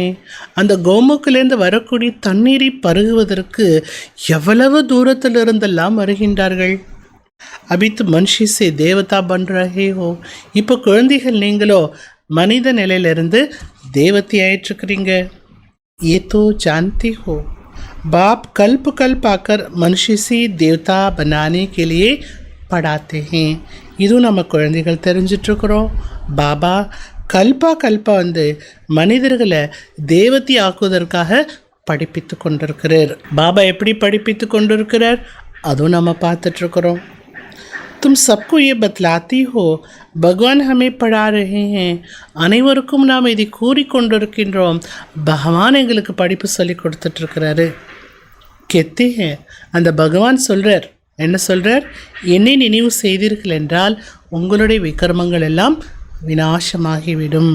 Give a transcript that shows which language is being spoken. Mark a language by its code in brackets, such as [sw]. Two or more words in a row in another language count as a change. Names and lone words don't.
[ta] அந்த கோமுக்கிலேருந்து வரக்கூடிய தண்ணீரை பருகுவதற்கு எவ்வளவு தூரத்தில் இருந்தெல்லாம் வருகின்றார்கள். [hi] अभी तो मनुष्य से देवता बन रहे हो. [ta] இப்போ குழந்தைகள் நீங்களோ மனித நிலையிலிருந்து தேவத்தை ஆயிட்டிருக்கிறீங்க. [hi] ये तो जानती हो बाप कल्प कल्प आकर मनुष्य से देवता बनाने के लिए पढ़ाते हैं. [ta] இதுவும் நம்ம குழந்தைகள் தெரிஞ்சிட்ருக்குறோம். பாபா கல்பா கல்பா வந்து மனிதர்களை தேவத்தை ஆக்குவதற்காக படிப்பித்து கொண்டிருக்கிறார். பாபா எப்படி படிப்பித்து கொண்டிருக்கிறார் அதுவும் நம்ம பார்த்துட்ருக்குறோம். [hi] तुम सबको ये बतलाती हो भगवान हमें पढ़ा रहे हैं. [ta] அனைவருக்கும் நாம் இதை கூறிக்கொண்டிருக்கின்றோம். பகவான் எங்களுக்கு படிப்பு சொல்லி கொடுத்துட்ருக்கிறாரு. [hi] कहते हैं. [ta] அந்த பகவான் சொல்கிறார். என்ன சொல்கிறார்? என்னை நினைவு செய்தீர்கள் என்றால் உங்களுடைய விக்ரமங்கள் எல்லாம் விநாசமாகிவிடும்.